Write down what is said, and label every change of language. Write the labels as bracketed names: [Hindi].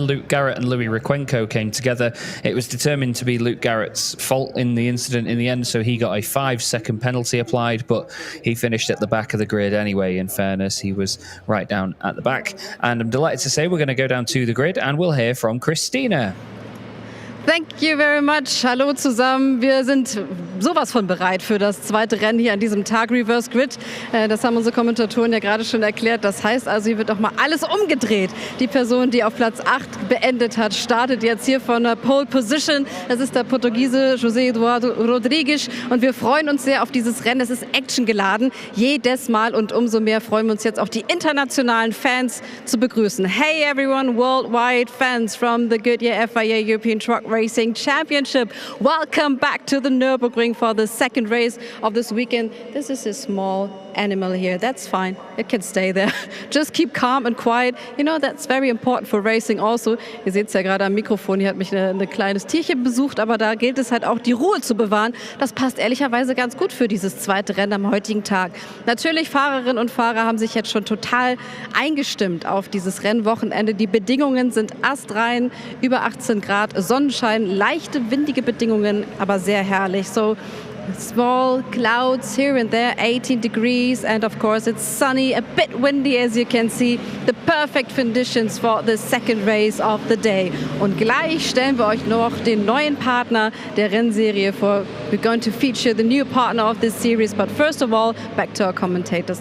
[English] Luke Garrett and Louis Requenco came together. It was determined to be Luke Garrett's fault in the incident in the end, so he got a 5-second penalty applied, but he finished at the back of the grid anyway. In fairness, he was right down at the back. And I'm delighted to say we're going to go down to the grid and we'll hear from Christina. Thank you very much. [German] Hallo zusammen. Wir sind sowas von bereit für das zweite Rennen hier an diesem Tag Reverse Grid. Das haben unsere Kommentatoren ja gerade schon erklärt. Das heißt also, hier wird auch mal alles umgedreht. Die Person, die auf Platz 8 beendet hat, startet jetzt hier von der Pole Position. Das ist der Portugiese José Eduardo Rodrigues. Und wir freuen uns sehr auf dieses Rennen. Es ist actiongeladen, jedes Mal. Und umso mehr freuen wir uns jetzt auch die internationalen Fans zu begrüßen. [English] Hey everyone, worldwide fans from the Goodyear FIA European Truck Racing Championship. Welcome back to the Nürburgring for the second race of this weekend. This is a small animal here. That's fine. It can stay there. Just keep calm and quiet. You know, that's very important for racing also. [German] Ihr seht es ja gerade am Mikrofon. Hier hat mich ein kleines Tierchen besucht, aber da gilt es halt auch, die Ruhe zu bewahren. Das passt ehrlicherweise ganz gut für dieses zweite Rennen am heutigen Tag. Natürlich, Fahrerinnen und Fahrer haben sich jetzt schon total eingestimmt auf dieses Rennwochenende. Die Bedingungen sind astrein, über 18 Grad, Sonnenschein, leichte windige Bedingungen, aber sehr herrlich. [English] So small clouds here and there, 18 degrees, and of course it's sunny, a bit windy as you can see. The perfect conditions for the second race of the day. [German] Und gleich stellen wir euch noch den neuen Partner der Rennserie vor. [English] We're going to feature the new partner of this series, but first of all, back to our commentators.